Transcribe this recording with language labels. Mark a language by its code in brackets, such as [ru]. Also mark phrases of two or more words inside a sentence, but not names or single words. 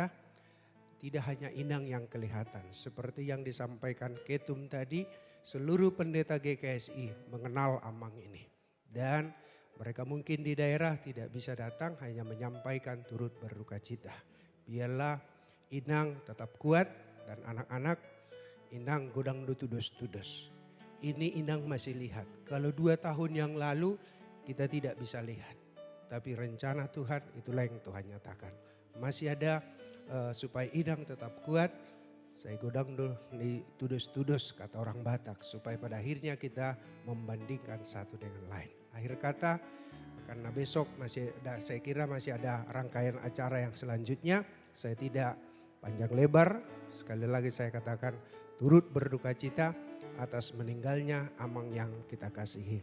[id] Tidak hanya inang yang kelihatan, seperti yang disampaikan Ketum tadi, seluruh pendeta GKSI mengenal Amang ini. Dan Mereka mungkin di daerah tidak bisa datang, hanya menyampaikan turut berduka cita. Biarlah Inang tetap kuat dan anak-anak Inang [bbc] godang tudus-tudus. [id] Ini Inang masih lihat. Kalau 2 tahun yang lalu kita tidak bisa lihat. Tapi rencana Tuhan itulah yang Tuhan nyatakan. Masih ada supaya Inang tetap kuat. Saya [bbc] godang di tudus-tudus [id] kata orang Batak. Supaya pada akhirnya kita membandingkan satu dengan lain. Akhir kata, karena besok saya kira masih ada rangkaian acara yang selanjutnya. Saya tidak panjang lebar. Sekali lagi saya katakan turut berduka cita atas meninggalnya Amang yang kita kasihi.